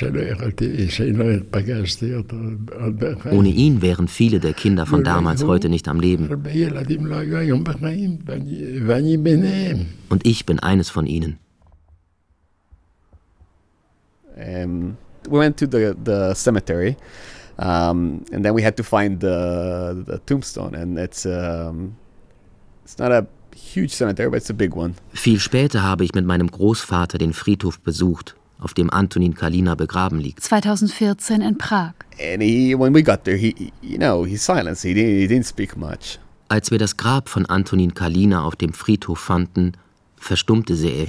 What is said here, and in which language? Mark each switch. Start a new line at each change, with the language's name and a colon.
German: Ohne ihn wären viele der Kinder von damals heute nicht am Leben. Und ich bin eines von ihnen.
English: We went to the cemetery and then we had to find the tombstone and it's not a huge cemetery, but it's a big one.
German: Viel später habe ich mit meinem Großvater den Friedhof besucht, auf dem Antonin Kalina begraben liegt. 2014 in Prag.
English: And when we got there, he silenced. He didn't speak much.
German: Als wir das Grab von Antonin Kalina auf dem Friedhof fanden, verstummte Seif.